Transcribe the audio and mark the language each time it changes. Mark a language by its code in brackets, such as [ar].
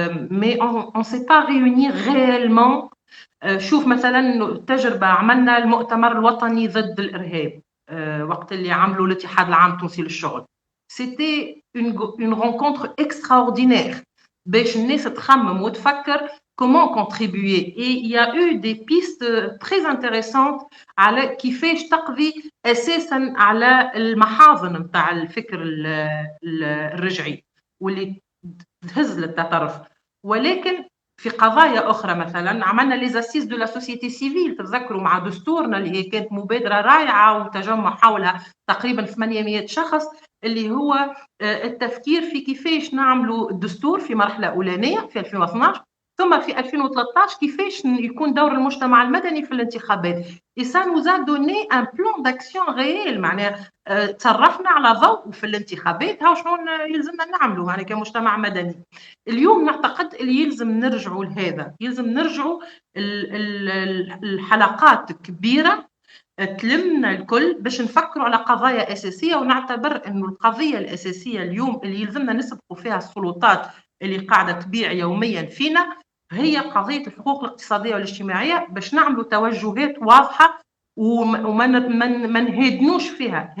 [fr] Mais on ne sait pas réunir réellement. [ar] شوف مثلا تجربة عملنا المؤتمر الوطني ضد الإرهاب وقت اللي عملوا الاتحاد العام التونسي للشغل. [fr] C'était une rencontre extraordinaire [ar] باش الناس تخمم وتفكر [fr] comment contribuer. Et il y a eu des pistes très intéressantes [ar] على كيفاش تقضي أساساً على المحاضن متاع الفكر الرجعي واللي تهز للتطرف. ولكن في قضايا أخرى مثلا عملنا ليزاسيس دو لا سوسيتي سيفيل، تتذكروا مع دستورنا اللي هي كانت مبادرة رائعة وتجمع حولها تقريبا 800 شخص، اللي هو التفكير في كيفاش نعملوا الدستور في مرحلة أولانية في 2012، ثم في 2013 كيفاش يكون دور المجتمع المدني في الانتخابات. [fr] Et ça nous a donné un plan d'action réel. [ar] معناها تصرفنا على ضوء في الانتخابات هاو شنو يلزمنا نعملوا معناها كمجتمع مدني. اليوم نعتقد اللي يلزم نرجعوا لهذا، يلزم نرجعوا الحلقات كبيرة تلمنا الكل باش نفكروا على قضايا أساسية، ونعتبر أنه القضية الأساسية اليوم اللي يلزمنا نسبقوا فيها السلطات اللي قاعدة تبيع يوميا فينا هي قضية الحقوق الاقتصادية والاجتماعية، باش نعملوا توجهات واضحة وما نهدنوش فيها.